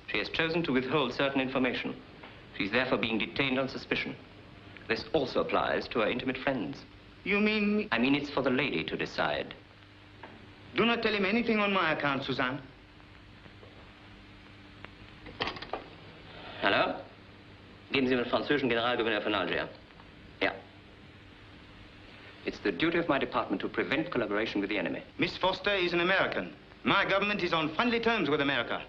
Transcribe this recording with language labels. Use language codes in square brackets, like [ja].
[en] She has chosen to withhold certain information. She's therefore being detained on suspicion. This also applies to her intimate friends. You mean... I mean, it's for the lady to decide. Do not tell him anything on my account, Suzanne. [de] Hallo? Geben Sie mir den französischen Generalgouverneur von Algier. Ja. [en] It's the duty of my department to prevent collaboration with the enemy. Miss Foster is an American. My government is on friendly terms with America.